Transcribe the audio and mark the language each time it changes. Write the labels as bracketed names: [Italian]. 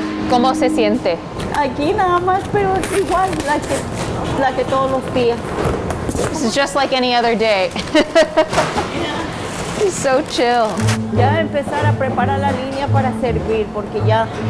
[Spanish] ¿Cómo se siente? Aquí nada más, pero es igual la que todos los días. [English] This is just like any other day. It's so chill. [Spanish] Ya empezar a preparar la línea para servir, porque ya...